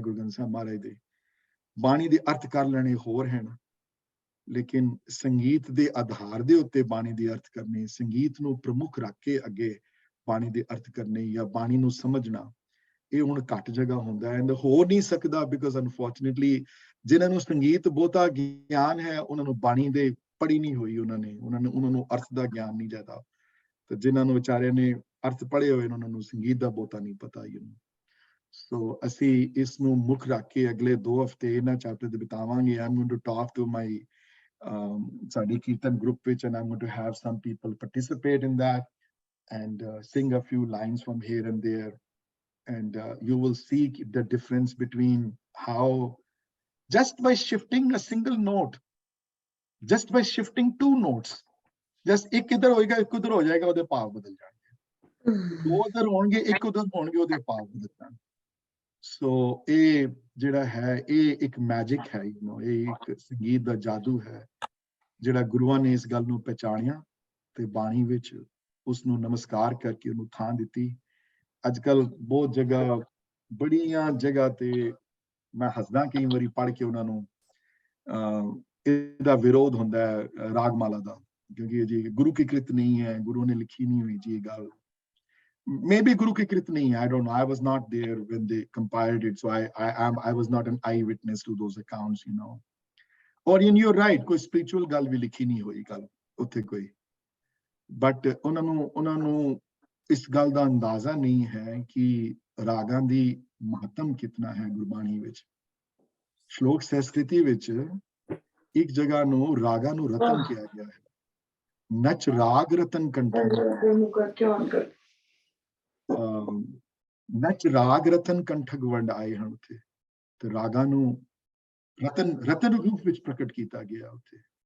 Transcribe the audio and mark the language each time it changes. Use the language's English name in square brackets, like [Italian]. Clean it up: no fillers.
[Punjabi] ਗੁਰੂ ਗ੍ਰੰਥ ਸਾਹਿਬ ਮਹਾਰਾਜ ਦੇ ਬਾਣੀ ਦੇ ਅਰਥ ਕਰ ਲੈਣੇ ਹੋਰ ਹਨ, ਲੇਕਿਨ ਸੰਗੀਤ ਦੇ ਆਧਾਰ ਦੇ ਉੱਤੇ ਬਾਣੀ ਦੇ ਅਰਥ ਕਰਨੇ, ਸੰਗੀਤ ਨੂੰ ਪ੍ਰਮੁੱਖ ਰੱਖ ਕੇ ਅੱਗੇ ਬਾਣੀ ਦੇ ਅਰਥ ਕਰਨੇ ਜਾਂ ਬਾਣੀ ਨੂੰ ਸਮਝਣਾ, ਇਹ ਹੁਣ ਘੱਟ ਜਗ੍ਹਾ ਹੁੰਦਾ ਹੈ। ਐਂਡ ਹੋ ਨਹੀਂ ਸਕਦਾ ਬਿਕੋਜ਼ ਅਨਫੋਰਚੂਨੇਟਲੀ ਜਿਨ੍ਹਾਂ ਨੂੰ ਸੰਗੀਤ ਬਹੁਤਾ ਗਿਆਨ ਹੈ ਉਹਨਾਂ ਨੂੰ ਬਾਣੀ ਦੇ ਪੜ੍ਹੀ ਨਹੀਂ ਹੋਈ, ਉਹਨਾਂ ਨੂੰ ਅਰਥ ਦਾ ਗਿਆਨ ਨਹੀਂ ਜ਼ਿਆਦਾ, ਤੇ ਜਿਨ੍ਹਾਂ ਨੂੰ ਵਿਚਾਰਿਆਂ ਨੇ ਅਰਥ ਪੜ੍ਹੇ ਹੋਏ ਉਹਨਾਂ ਨੂੰ ਸੰਗੀਤ ਦਾ ਬਹੁਤਾ ਨਹੀਂ ਪਤਾ। ਸੋ ਅਸੀਂ ਇਸ ਨੂੰ ਮੁੱਖ ਰੱਖ ਕੇ ਅਗਲੇ 2 ਹਫ਼ਤੇ ਇਹਨਾਂ ਚੈਪਟਰ ਤੇ ਬਿਤਾਵਾਂਗੇ। [English] I'm going to talk to my [Punjabi] ਸਾਡੀ ਕੀਰਤਨ ਗਰੁੱਪ ਵਿੱਚ [English] and I'm going to have some people participate in that and sing a few lines from here and there, and you will see the difference between how just by shifting a single note, just by shifting 2 notes, just [Punjabi] ਇੱਕ ਇੱਧਰ ਹੋਏਗਾ ਇੱਕ ਉੱਧਰ ਹੋ ਜਾਏਗਾ, ਉਹਦੇ ਭਾਵ ਬਦਲ ਜਾਣਗੇ। 2 ਉੱਧਰ ਹੋਣਗੇ ਇੱਕ ਉੱਧਰ ਹੋਣਗੇ, ਉਹਦੇ ਭਾਵ ਬਦਲ ਜਾਣਗੇ। ਸੋ ਇਹ ਜਿਹੜਾ ਹੈ ਇਹ ਇੱਕ ਮੈਜਿਕ ਹੈ, ਇਹ ਇੱਕ ਸੰਗੀਤ ਦਾ ਜਾਦੂ ਹੈ ਜਿਹੜਾ ਗੁਰੂਆਂ ਨੇ ਇਸ ਗੱਲ ਨੂੰ ਪਹਿਚਾਣਿਆ ਤੇ ਬਾਣੀ ਵਿੱਚ ਉਸ ਨੂੰ ਨਮਸਕਾਰ ਕਰਕੇ ਉਹਨੂੰ ਥਾਂ ਦਿੱਤੀ। ਅੱਜ ਕੱਲ ਬਹੁਤ ਜਗ੍ਹਾ, ਬੜੀਆਂ ਜਗ੍ਹਾ ਤੇ ਮੈਂ ਹੱਸਦਾ ਕਈ ਵਾਰੀ ਪੜ੍ਹ ਕੇ ਉਹਨਾਂ ਨੂੰ, ਇਹਦਾ ਵਿਰੋਧ ਹੁੰਦਾ ਹੈ ਰਾਗਮਾਲਾ ਦਾ, ਕਿਉਂਕਿ ਜੀ ਗੁਰੂ ਕੀ ਕ੍ਰਿਤ ਨਹੀਂ ਹੈ, ਗੁਰੂ ਨੇ ਲਿਖੀ ਨਹੀਂ ਹੋਈ ਜੀ ਇਹ ਗੱਲ। Maybe Guru ki krit nahi hai, [English] I don't know. I was not there when they compiled it, so I was not an eyewitness to those accounts, Or you're right, [Punjabi] koi spiritual gal vi likhi nahi hoi gal utte koi, but ਉਹਨਾਂ ਨੂੰ ਇਸ ਗੱਲ ਦਾ ਅੰਦਾਜ਼ਾ ਨਹੀਂ ਹੈ ਕਿ ਰਾਗਾਂ ਦੀ ਮਹੱਤਮ ਕਿਤਨਾ ਹੈ ਗੁਰਬਾਣੀ ਵਿੱਚ। ਸ਼ਲੋਕ ਸੰਸਕ੍ਰਿਤੀ ਵਿੱਚ ਇੱਕ ਜਗ੍ਹਾ ਨੂੰ ਰਾਗਾ ਨੂੰ ਰਤਨ ਕਿਹਾ ਗਿਆ ਹੈ। ਨਚ ਰਾਗ ਰਤਨ ਕੰਠਕ, ਨਚ ਰਾਗ ਰਤਨ ਕੰਠਕ ਵੰਡ ਆਏ ਹਨ ਉੱਥੇ, ਤੇ ਰਾਗਾ ਨੂੰ ਰਤਨ ਰੂਪ ਵਿੱਚ ਪ੍ਰਗਟ ਕੀਤਾ ਗਿਆ ਉੱਥੇ।